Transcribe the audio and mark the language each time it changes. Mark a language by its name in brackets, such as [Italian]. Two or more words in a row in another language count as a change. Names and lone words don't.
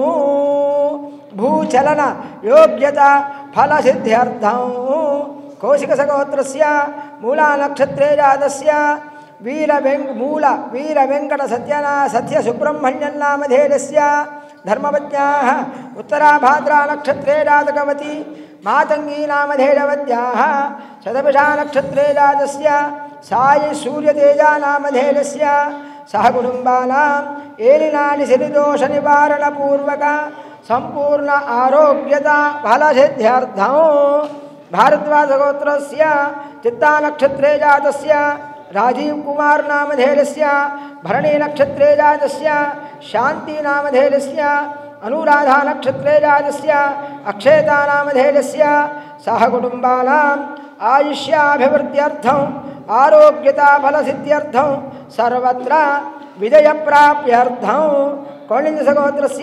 [Sanskrit] భూచలన యోగ్యత ఫల సిద్ధ్యర్థం కౌశిక సగోత్రస్య మూలా నక్షత్రే జాతస్య మూల వీర వెంకట సత్య సుబ్రహ్మణ్యం నామధేయస్య ధర్మవత్యాः ఉత్తరాభాద్రా నక్షత్రే జాతకవతి మాతంగీ నామధేయవత్యాः శతభిషా నక్షత్రే జాతస్య సాయి సూర్యతేజా నామధేయస్య సహ కుటుంబానాం ఏలినాటి శనిదోష నివారణ పూర్వక సంపూర్ణ ఆరోగ్యత ఫల సిద్ధ్యర్థం భారద్వాజ గోత్రస్య చిత్తా నక్షత్రే జాతస్య राजीव कुमार नामधेयस्य भरणी नक्षत्रे जातस्य शांति नामधेयस्य अनुराधा नक्षत्रे जातस्य अक्षयता नामधेयस्य सह कुटुंबानां आयुष्याभिवृद्ध्यर्थं आरोग्यता फल सिद्ध्यर्थं सर्वत्र विजय प्राप्त्यर्थं कौलिन्यसगोत्रस्य